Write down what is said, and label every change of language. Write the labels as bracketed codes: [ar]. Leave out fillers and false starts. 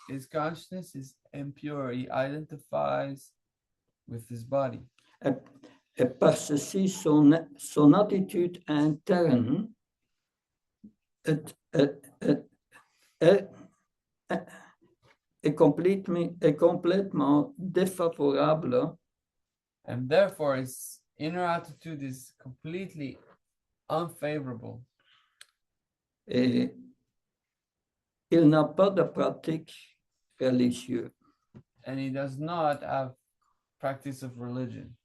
[en] His consciousness is impure. He identifies with his body. [fr] Et par ceci, son attitude interne est complètement défavorable [en] And therefore, his inner attitude is completely unfavorable. [fr] et il n'a pas de pratique religieuse, [en] And he does not have practice of religion,